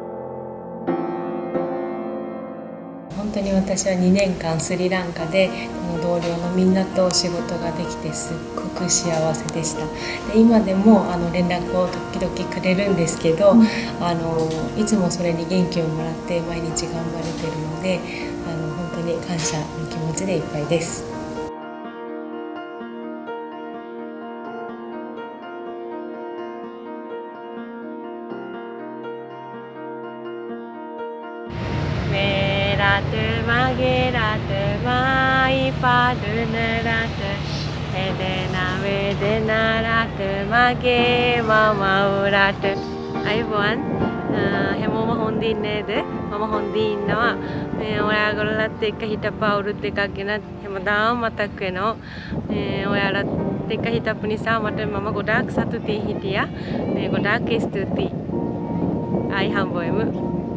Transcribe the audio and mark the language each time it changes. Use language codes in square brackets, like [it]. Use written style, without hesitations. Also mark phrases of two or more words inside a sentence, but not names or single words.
[ja] 本当に私は2年間スリランカでこの同僚のみんなと仕事ができてすっごく幸せでした。で今でも連絡を時々くれるんですけど、いつもそれに元気をもらって毎日頑張れてるので本当に感謝の気持ちでいっぱいです。 Meratu magiratu mai padunaratu Edena vedenaratu mage mamauratu. [en] Hi everyone, [si] හැමෝම හොඳින් නේද? මම හොඳින් ඉන්නවා. ඔයාගොල්ලත් එක්ක හිටපු අවුරුදු දෙකක් ගැන හැමදාම මතක් වෙනවා. ඔයාලත් එක්ක හිටපු නිසා මම ගොඩාක් සතුටින් හිටියා. ගොඩාක් ස්තුතියි. ආයි හම්බෙමු.